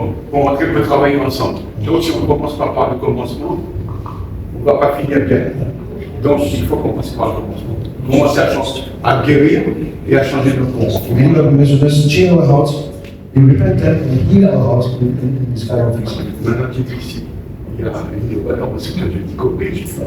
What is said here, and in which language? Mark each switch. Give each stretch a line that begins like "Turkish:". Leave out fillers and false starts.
French: Pour rentrer, on peut travailler ensemble. Donc si on ne commence pas par le commencement, on ne va pas finir bien. Donc il faut commencer par le commencement. Commencer à guérir et à changer nos comptes.
English: We believe that we must change our hearts, be repentant and heal our hearts in this kind of things.
French: Maintenant qu'il est ici, il y a une loi dans ce que je dis corrige.